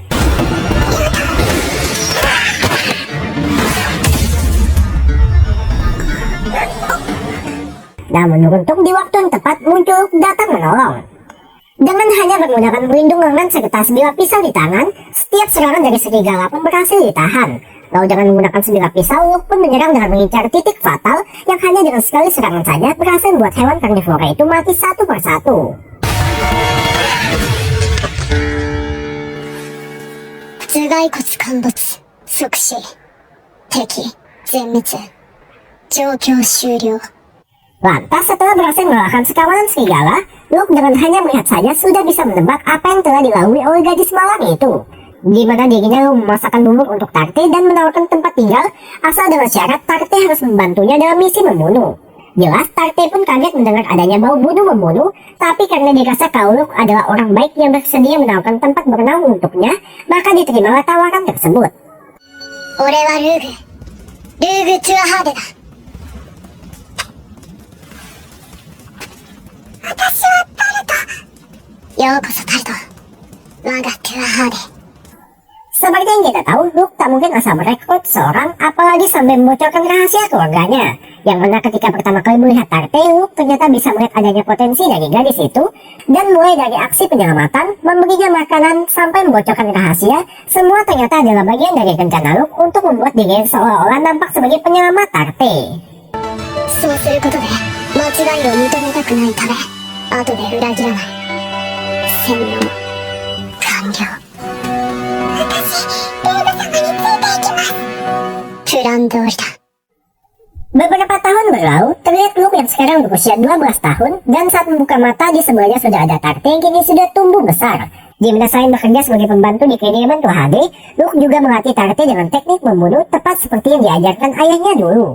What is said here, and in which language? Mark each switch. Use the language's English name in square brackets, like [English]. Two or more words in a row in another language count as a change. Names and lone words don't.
[Indonesian] Namun beruntung di waktu yang tepat muncul datang menolong. Dengan hanya menggunakan pelindung lengan serta sebilah pisau di tangan, setiap serangan dari serigala pun berhasil ditahan. Lalu dengan menggunakan sebilah pisau, Luke pun menyerang dengan mengincar titik fatal yang hanya dengan sekali serangan saja berhasil membuat hewan karnivora itu mati satu persatu. [Japanese] 頭蓋骨陥没、即死、敵、全滅、状況終了。 [Indonesian] Lantas setelah berhasil mengalahkan sekawanan serigala, Luke dengan hanya melihat saja sudah bisa menebak apa yang telah dilalui oleh gadis malang itu. Di mana dirinya memasakkan bubur untuk Tarte dan menawarkan tempat tinggal, asal dengan syarat Tarte harus membantunya dalam misi membunuh. Jelas Tarte pun kaget mendengar adanya bau bunuh-membunuh, tapi karena dirasa kalau Luke adalah orang baik yang bersedia menawarkan tempat bernaung untuknya, maka diterimalah tawaran tersebut. [Japanese] 俺はルーグ。ルーグ・トゥアハーデだ。私はタルト。ようこそタルト。我がトゥアハーデ。 [Indonesian] Seperti yang kita tahu, Luke tak mungkin asal merekrut seorang, apalagi sampai membocorkan rahasia keluarganya. Yang mana ketika pertama kali melihat Tarte, Luke ternyata bisa melihat adanya potensi dari gadis itu, dan mulai dari aksi penyelamatan, memberinya makanan, sampai membocorkan rahasia, semua ternyata adalah bagian dari rencana Luke untuk membuat dirinya seolah-olah nampak sebagai penyelamat Tarte. [Japanese] そうすることで、 違いを認めたくないため後で裏切らない。洗脳完了。私、ルーブ様についていきます。プラン通りだ。 [Indonesian] Beberapa tahun berlalu, terlihat Luke yang sekarang berusia 12 tahun, dan saat membuka mata di sebelahnya sudah ada Tarte yang kini sudah tumbuh besar. Di mana selain bekerja sebagai pembantu di kediaman Tua Hadri, Luke juga melatih Tarte dengan teknik membunuh tepat seperti yang diajarkan ayahnya dulu.